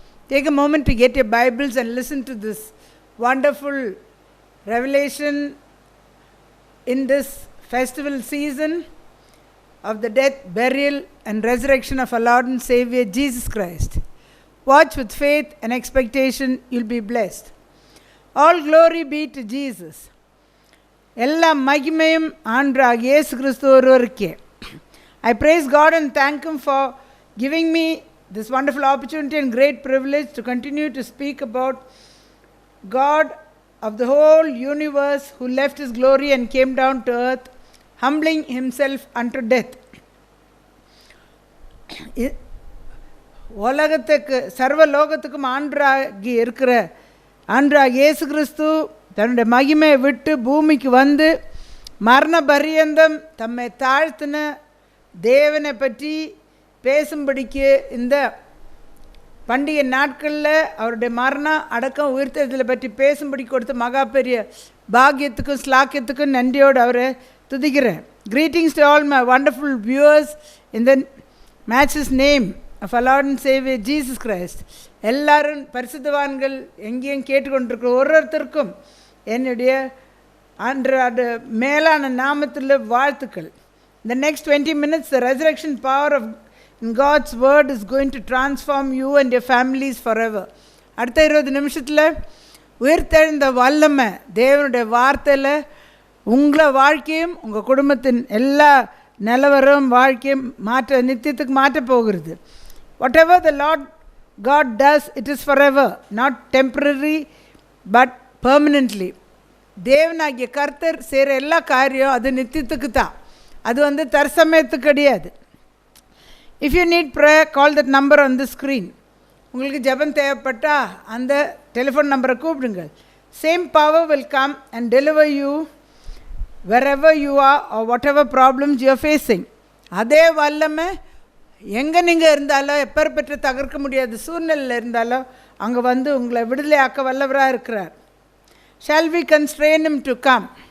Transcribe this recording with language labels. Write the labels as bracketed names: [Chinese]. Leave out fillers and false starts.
[English] Take a moment to get your Bibles and listen to this wonderful revelation in this festival season of the death, burial, and resurrection of our Lord and Savior Jesus Christ. Watch with faith and expectation, you'll be blessed. All glory be to Jesus. [Tamil] எல்லா மகிமையும் ஆண்டவராகிய இயேசு கிறிஸ்து ஒருவருக்கே. [English] I praise God and thank Him for giving me this wonderful opportunity and great privilege to continue to speak about God of the whole universe who left His glory and came down to earth, humbling Himself unto death. [Tamil] உலகத்துக்கு சர்வ லோகத்துக்கும் ஆண்டவராகி இருக்கிற ஆண்டவராகிய இயேசு கிறிஸ்து தன்னுடைய மகிமையை விட்டு பூமிக்கு வந்து மரண பரியந்தம் தம்மை தாழ்த்தின தேவனை பற்றி பேசும்படிக்கு இந்த பண்டிகை நாட்களில் அவருடைய மரணம் அடக்கம் உயிர்த்தெழுதலை பற்றி பேசும்படி கொடுத்த மகா பெரிய பாக்கியத்துக்கும் ஸ்லாக்கியத்துக்கும் நன்றியோடு அவரை துதிக்கிறேன். [English] Greetings to all my wonderful viewers in the match's name of our Lord and Savior Jesus Christ. [Tamil] எல்லாரும் பரிசுத்தவான்கள் எங்கேயும் கேட்டுக்கொண்டிருக்கிற ஒருத்தருக்கும் என்னுடைய அன்றாட மேலான நாமத்தில் வாழ்த்துக்கள். [English] In the next 20 minutes, the resurrection power of God's word is going to transform you and your families forever. [Tamil] அடுத்த 20 நிமிஷத்தில் உயிர்த்தெழுந்த வல்லமை தேவனுடைய வார்த்தையில் உங்களை வாழ்க்கையும் உங்கள் குடும்பத்தின் எல்லா நிலவரம் வாழ்க்கையும் மாற்ற நித்தியத்துக்கு மாற்ற போகிறது. [English] Whatever the Lord God does, it is forever, not temporary but permanently. [Tamil] தேவனாகிய கர்த்தர் செய்கிற எல்லா காரியம் அது நித்தியத்துக்கு தான், அது தற்சமயத்துக்கு கிடையாது. [English] If you need prayer, call that number on the screen. [Tamil] உங்களுக்கு ஜெபம் தேவைப்பட்டால் அந்த டெலிஃபோன் நம்பரை கூப்பிடுங்கள். [English] Same power will come and deliver you wherever you are or whatever problems you are facing. [Tamil] அதே வல்லமை எங்கே நீங்கள் இருந்தாலும் எப்பேற்பட்ட தகர்க்க முடியாத சூழ்நிலையில் இருந்தாலும் அங்கே உங்களை விடுதலை ஆக்க வல்லவராக இருக்கிறார். [English] Shall we constrain Him to come?